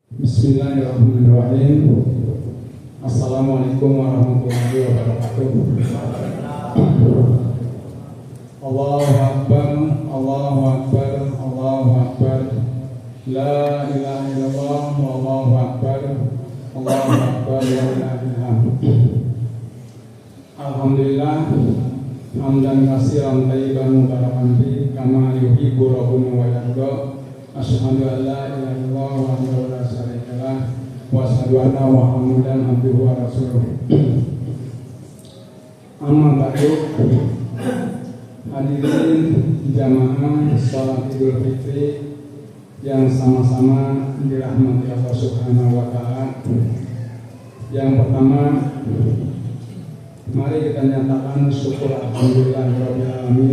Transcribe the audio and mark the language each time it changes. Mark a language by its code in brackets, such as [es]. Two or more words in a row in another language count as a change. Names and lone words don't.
[ar] بسم الله الرحمن الرحيم. السلام عليكم ورحمة الله وبركاته. الله أكبر، الله أكبر، الله أكبر. لا إله إلا الله، الله أكبر، الله أكبر، لا إله إلا الله. الحمد لله، حمدًا كثيرًا طيبًا مباركًا فيه كما يحب ربنا ويرضى. أشهد أن لا إله إلا الله وحده لا شريك له وأشهد أن محمدًا عبده ورسوله. أما بعد. [id] Hadirin jamaah salat Idul Fitri yang sama-sama dirahmati [ar] الله سبحانه وتعالى. [id] Yang pertama, mari kita nyatakan syukur [ar] الحمد لله رب العالمين.